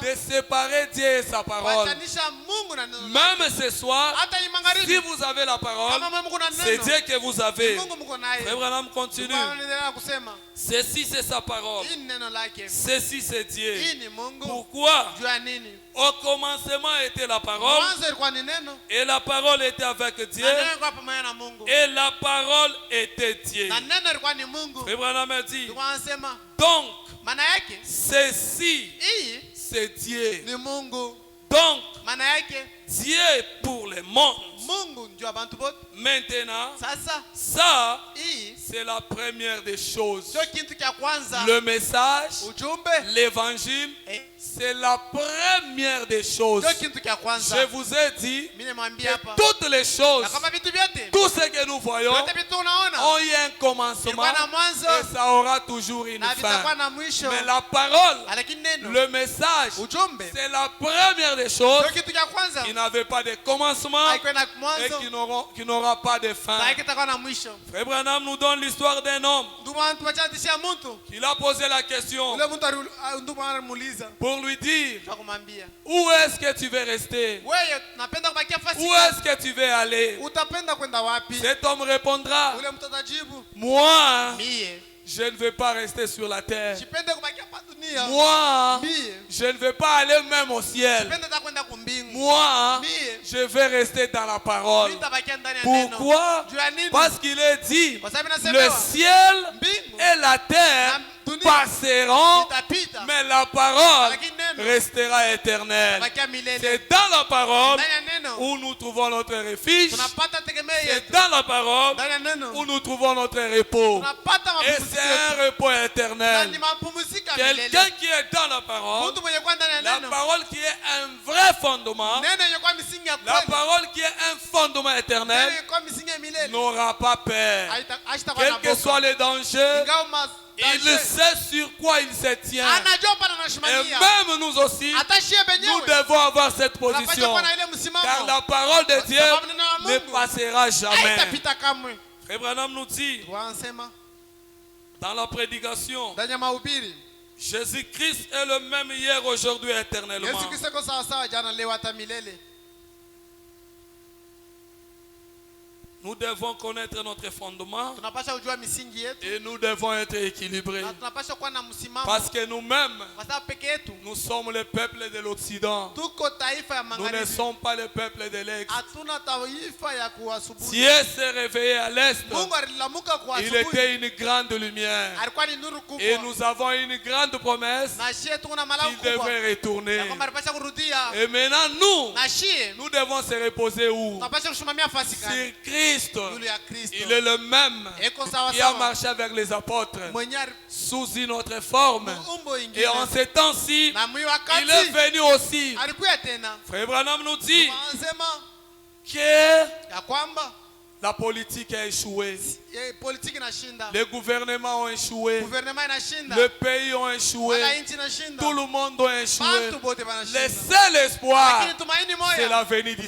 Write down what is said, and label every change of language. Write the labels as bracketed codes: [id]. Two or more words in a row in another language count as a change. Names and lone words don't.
[fr] de séparer Dieu et sa parole. [sw] kuachanisha Mungu na neno. [fr] Même ce soir, [sw] Hata hii [fr] si [sw] magharibi [fr] vous avez la parole, [sw] kama mwe mko na [fr] c'est [sw] neno [fr] Dieu que vous avez. [sw] Mungu mko naye. [fr] Frère Branham continue. [sw] Ndugu anaendelea kusema [fr] Ceci, c'est sa parole. [sw] hii ni neno lake. [fr] Ceci, c'est [sw] Hii [fr] Dieu. [sw] ni Mungu. [fr] Pourquoi? [sw] Juu ya nini? [fr] Au commencement était la parole, [sw] Mwanzo ilikuwa ni neno. [fr] et la parole était avec Dieu, [sw] Na neno ilikuwa pamoja na Mungu. [fr] et la parole était Dieu. [sw] Na neno ilikuwa ni Mungu. [fr] Frère Branham a dit, [sw] Ndugu anasema [fr] donc, [sw] maana yake [fr] ceci, [sw] hii [fr] c'est Dieu. [sw] ni Mungu. [fr] Donc, [sw] Maana yake [fr] Dieu pour le monde. [sw] Mungu ndio abantu bote. [fr] Maintenant, [sw] Sasa [fr] ça, [sw] hii [fr] c'est la première des choses. [sw] sio kitu cha kwanza. [fr] Le message, [sw] Ujumbe [fr] l'évangile, eh, c'est la première des choses. [sw] sio kitu cha [fr] Je [sw] kwanza. [fr] vous ai dit [sw] Mimi nimwambia hapa [fr] que toutes les choses, [sw] na kama vitu vyote [fr] tout ce que nous voyons, [sw] vyote vitu unaona [fr] ont eu un commencement [sw] vilikuwa na mwanzo [fr] et ça aura toujours une [sw] na vitakuwa [fr] fin. [sw] na mwisho. [fr] Mais la parole, [sw] Lakini neno [fr] le message, [sw] ujumbe [fr] c'est la première des choses [sw] sio kitu cha kwanza. [fr] qui n'avait pas de commencement [sw] Haikuwa na [fr] et [sw] mwanzo [fr] qui n'aura pas de [sw] na [fr] fin. [sw] haitakuwa na mwisho. [fr] Frère Branham nous donne raconte l'histoire d'un homme [sw] ndugu anatupatia hadithi ya mtu. [fr] qui a posé la question [sw] Ule mtu ndugu anamuuliza [fr] pour lui dire [sw] kwa kumwambia, [fr] où est-ce que tu veux rester? [sw] wewe unapenda kubakia fasi [fr] Où est-ce que tu veux aller? [sw] utapenda kwenda wapi? [fr] Cet homme répondra, [sw] Ule mtu atajibu, [fr] moi, [sw] mie [fr] je ne veux pas rester sur la terre. [sw] sipende kubakia hapa dunia. [fr] Moi, [sw] Mie [fr] je ne veux pas aller même au ciel. [sw] sipende hata kwenda kumbingu. [fr] Moi, [sw] Mie [fr] je vais rester dans la parole. [sw] nitabakia ndani ya neno. [fr] Pourquoi? [sw] Juu ya nini? [fr] Parce qu'il est dit, [sw] Kwa sababu [fr] le [sw] inasemewa [fr] ciel [sw] mbingu [fr] et la terre [sw] na dunia [fr] passeront, [sw] itapita, [fr] mais la parole [sw] lakini neno [fr] restera éternelle. [sw] itabakia milele. [fr] C'est dans la parole [sw] Ndani ya neno [fr] où nous trouvons notre refuge. [sw] tunapata tegemeo [fr] C'est [sw] yetu. [fr] dans la parole [sw] Ndani ya neno [fr] où nous trouvons notre repos. [sw] tunapata [fr] Et [sw] mapumziko [fr] c'est un [sw] yetu. [fr] repos [sw] Na [fr] éternel. [sw] ni mapumziko ya milele. [fr] Quelqu'un qui est dans la parole, [sw] Mtu mwenye kwa ndani ya [fr] la [sw] neno, [fr] parole qui est un vrai fondement, [sw] neno yenye kwa misingi ya [fr] la [sw] kweli, [fr] parole qui est un fondement [sw] neno [fr] éternel, [sw] yenye kwa misingi ya milele, [fr] n'aura pas peur. [sw] haitakuwa na [fr] Quels que [sw] boka. [fr] soient les dangers, [sw] Ingawa [fr] il [sw] danger, [fr] sait sur quoi il se tient. [sw] anajua pana [fr] Et [sw] anashimamia. [fr] même nous aussi, [sw] Hata shie [fr] nous [sw] benyewe [fr] devons avoir cette [sw] tunapaswa [fr] position. [sw] kuwa na ile [fr] Car [sw] msimamo. [fr] la parole de Dieu [sw] Sababu neno la [fr] ne [sw] Mungu [fr] passera jamais. [sw] haitapita kamwe. [fr] Frère Branham nous dit [sw] Wanasema [fr] dans la prédication, [sw] ndani ya mahubiri, [fr] Jésus-Christ est le même hier, aujourd'hui, éternellement. [sw] Yesu Kristo yuko sawa sawa jana leo hata milele. [fr] Nous devons connaître notre fondement [sw] Tunapaswa kujua misingi yetu [fr] et nous devons être équilibrés. [sw] na tunapaswa kuwa na msimamo, [fr] Parce que nous-mêmes, [sw] kwa sababu peke yetu [fr] nous sommes le peuple de l'Occident. [sw] tuko taifa ya [fr] Nous ne [sw] magharibi, [fr] sommes pas le peuple de l'Est. [sw] hatuna taifa ya kuwasubuhi. [fr] Dieu s'est réveillé à l'Est. [sw] Mungu alilamuka kwa [fr] Il [sw] asubuhi, [fr] était une grande lumière. [sw] alikuwa ni nuru [fr] Et [sw] kubwa, [fr] nous avons une grande promesse [sw] na shie tuko na [fr] qu'il [sw] malaika kubwa [fr] devrait retourner. [sw] ya kwamba alipasha kurudia, [fr] Et maintenant, nous, [sw] na shie [fr] nous devons se reposer où? [sw] tunapasha kusimamia fasi [fr] Sur [sw] gani? [fr] Christ. [sw] Yule ya Kristo [fr] Il est le même [sw] eko sawa [fr] qui a [sw] sawa, [fr] marché avec les apôtres [sw] mwenye [fr] sous une autre forme. [sw] umbo [fr] Et [sw] ingine, [fr] en ces temps-ci, [sw] na mwi [fr] il est [sw] wakati [fr] venu aussi. [sw] alikuya tena. [fr] Frère Branham nous dit [sw] Wanasema [fr] que [sw] ya kwamba [fr] la politique a échoué. [sw] politiki inashinda, [fr] Les gouvernements ont échoué. [sw] gouvernement inashinda, [fr] Les pays ont échoué. [sw] wananchi inashinda, [fr] Tout le monde a échoué. [sw] bantu bote [fr] Le [sw] banashinda, [fr] seul espoir, [sw] lakini tumaini [fr] c'est [sw] moja [fr] la venue du